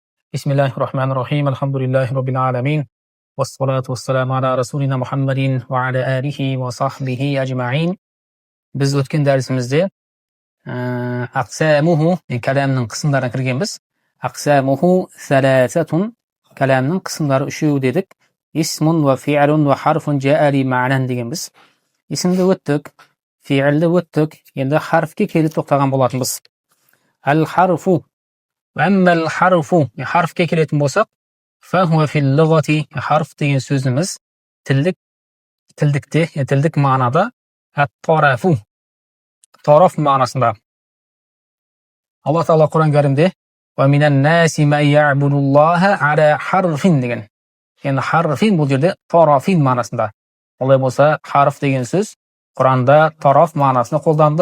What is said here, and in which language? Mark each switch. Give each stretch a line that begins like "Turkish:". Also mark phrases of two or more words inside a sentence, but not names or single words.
Arabic: بسم الله الرحمن الرحيم. الحمد لله رب العالمين. والصلاة والسلام على رسولنا محمد وعلى آله وصحبه أجمعين.
Uzbek: Biz o'tgan darsimizda aqsamuhu kalamning qismlariga kirganmiz.
Arabic: أقسامه ثلاثة
Uzbek: kalamning qismlari shu dedik.
Arabic: اسم وفعل وحرف جاء لمعنى deganmiz.
Uzbek: Ismda o'tdik, fi'lda o'tdik. Endi harfga kelib to'xtagan bo'larmiz.
Arabic: الحرف وأما الحرف
Uzbek: harfga keladigan bo'lsak,
Arabic: فهو في اللغة
Uzbek: harf degan so'zimiz tildik ma'noda at-tarafu taraf ma'nosida. Alloh taolo Qur'on Karimda
Arabic: ومن الناس من يعبد الله على حرف
Uzbek: degan. Endi harfin bu yerda tarafin ma'nosida. Alloh bo'lsa harf degan so'z Qur'onda taraf ma'nosini qo'llandi.